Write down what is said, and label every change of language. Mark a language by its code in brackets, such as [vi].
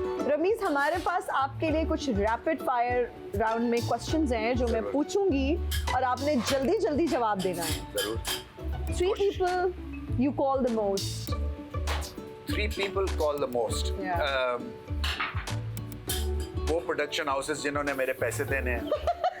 [hi] रमीज, हमारे पास आपके लिए कुछ रैपिड फायर राउंड में क्वेश्चंस हैं जो मैं पूछूंगी और आपने जल्दी जल्दी जवाब देना है। जरूर। [en] 3 people you call the most. 3 people call the most. Yeah. [hi] वो प्रोडक्शन हाउसेस जिन्होंने मेरे पैसे देने हैं।